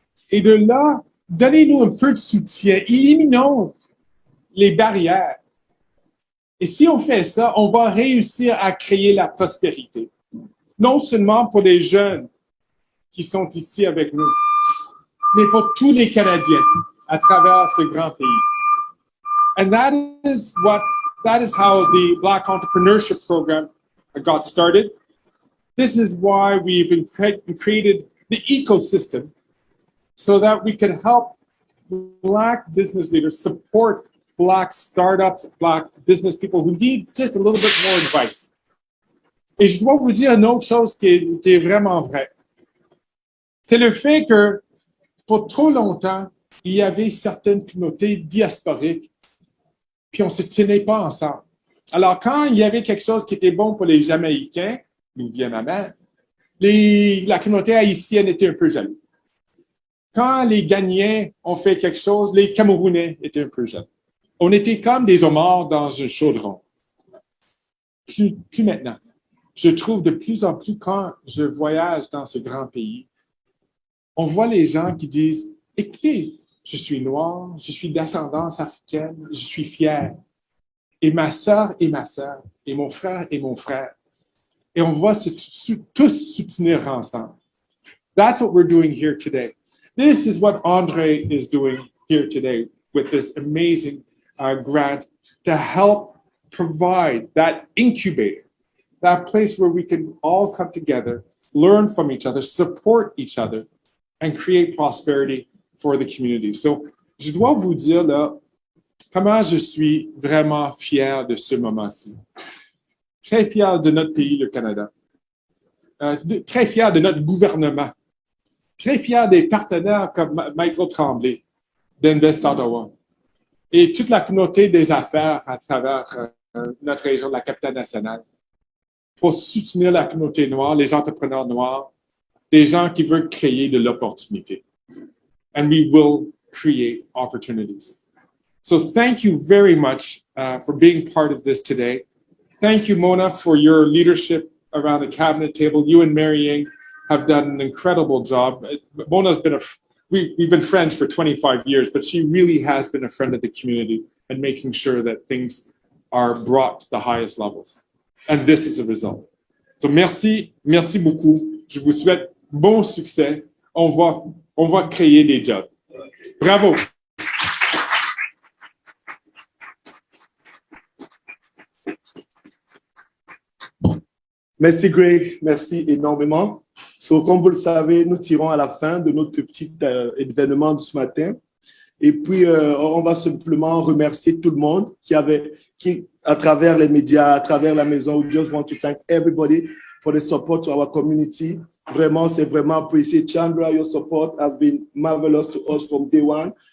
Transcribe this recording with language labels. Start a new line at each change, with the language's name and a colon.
French: Et de là, donnez-nous un peu de soutien. Éliminons les barrières. Et si on fait ça, on va réussir à créer la prospérité. Non seulement pour les jeunes qui sont ici avec nous, mais pour tous les Canadiens à travers ce grand pays.
English: And that is how the Black Entrepreneurship Program got started. This is why we've created the ecosystem so that we can help Black business leaders support Black startups, Black business people who need just a little bit more advice.
French: Et je dois vous dire une autre chose qui est vraiment vraie. C'est le fait que pour trop longtemps, il y avait certaines communautés diasporiques, puis on ne se tenait pas ensemble. Alors, quand il y avait quelque chose qui était bon pour les Jamaïcains, d'où vient ma mère, la communauté haïtienne était un peu jaloux. Quand les Ghanéens ont fait quelque chose, les Camerounais étaient un peu jaloux. On était comme des homards dans un chaudron. Plus maintenant. Je trouve de plus en plus, quand je voyage dans ce grand pays, on voit les gens qui disent, écoutez, je suis noir, je suis d'ascendance africaine, je suis fier. et ma sœur et ma sœur, et mon frère et mon frère. Et on va tous soutenir ensemble.
English: That's what we're doing here today. This is what Andre is doing here today with this amazing grant to help provide that incubator, that place where we can all come together, learn from each other, support each other, and create prosperity for the community. So,
French: je dois vous dire là, comment je suis vraiment fier de ce moment-ci. Très fier de notre pays, le Canada. Très fier de notre gouvernement. Très fier des partenaires comme Michael Tremblay, d'Invest Ottawa, et toute la communauté des affaires à travers notre région de la capitale nationale, pour soutenir la communauté noire, les entrepreneurs noirs, des gens qui veulent créer de l'opportunité.
English: And we will create opportunities. So thank you very much for being part of this today. Thank you, Mona, for your leadership around the cabinet table. You and Mary have done an incredible job. Mona's been we've been friends for 25 years, but she really has been a friend of the community and making sure that things are brought to the highest levels. And this is a result. So
French: merci beaucoup. Je vous souhaite bon succès. On va créer des jobs. Bravo. Merci Greg, merci énormément.
English: So,
French: comme vous le savez, nous tirons à la fin de notre petit événement de ce matin. Et puis, on va simplement remercier tout le monde qui, à travers les médias, à travers la maison,
English: we just want to thank everybody for the support to our community.
French: Vraiment, c'est vraiment apprécié.
English: Chandra, your support has been marvelous to us from day one.